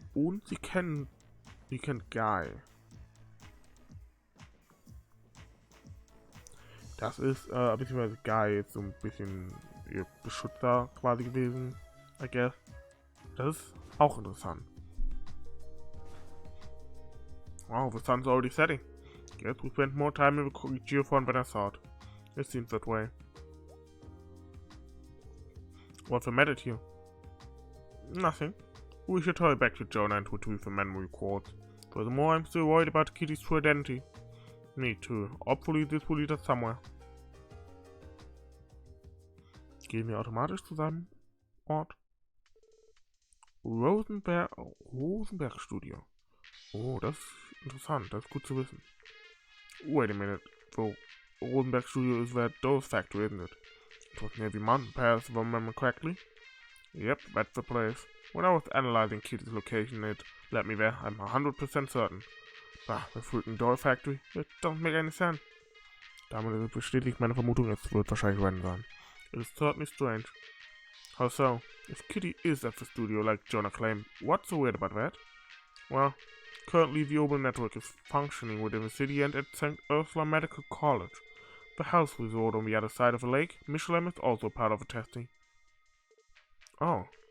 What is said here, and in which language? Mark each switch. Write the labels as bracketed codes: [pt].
[de] Und sie kennt Guy. Das ist, beziehungsweise Guy ist so ein bisschen ihr Beschützer quasi gewesen, [en] I guess. [de] Das ist auch interessant. [en] Wow, the sun's already setting. Guess we spent more time in the Geofront than I thought. It seems that way. What's the matter here? Nothing. We should hurry back to Jonah and retrieve the memory quartz. Furthermore, I'm still worried about Kitty's true identity. Me too. Hopefully this will lead us somewhere. [de] Gehen wir automatisch zu seinem Ort. Rosenberg Studio. Oh, das ist interessant. Das ist gut zu wissen. [en] Wait a minute. So, Rosenberg Studio is that Dose factory, isn't it? It was near the mountain pass, if I remember correctly. Yep, that's the place. When I was analyzing Kitty's location, it led me there. I'm 100% certain. Bah, the freaking Doll Factory. It doesn't make any sense. [de] Damit bestätigt meine Vermutung, es wird wahrscheinlich Ren sein. [en] It is certainly strange. How so? If Kitty is at the studio like Jonah claimed, what's so weird about that? Well, currently the Obel network is functioning within the city and at St. Ursula Medical College. The health resort on the other side of the lake, Michelin, is also part of the testing. Oh.